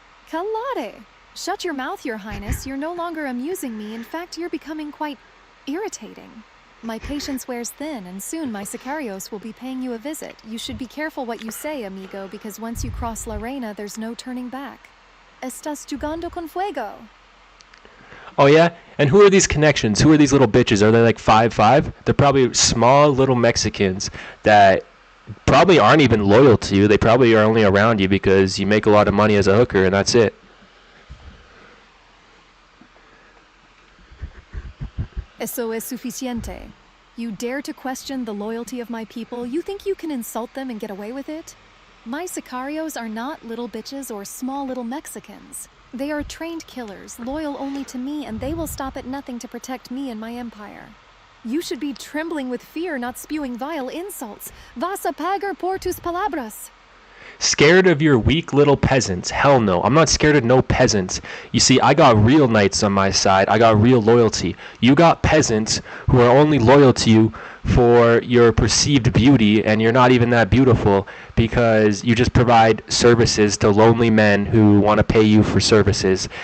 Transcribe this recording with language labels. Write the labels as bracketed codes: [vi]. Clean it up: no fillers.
[es] Calare! [en] Shut your mouth, Your Highness. You're no longer amusing me. In fact, you're becoming quite irritating. My patience wears thin, and soon my sicarios will be paying you a visit. You should be careful what you say, amigo, because once you cross La Reina, there's no turning back. [es] Estás jugando con fuego. [en] Oh yeah? And who are these connections? Who are these little bitches? Are they like 5'5"? They're probably small little Mexicans that probably aren't even loyal to you. They probably are only around you because you make a lot of money as a hooker and that's it. [es] Eso es suficiente. [en] You dare to question the loyalty of my people? You think you can insult them and get away with it? My sicarios are not little bitches or small little Mexicans. They are trained killers, loyal only to me, and they will stop at nothing to protect me and my empire. You should be trembling with fear, not spewing vile insults. [es] Vas a pagar por tus palabras. [en] Scared of your weak little peasants? Hell no. I'm not scared of no peasants. You see, I got real knights on my side. I got real loyalty. You got peasants who are only loyal to you for your perceived beauty, and you're not even that beautiful because you just provide services to lonely men who want to pay you for services.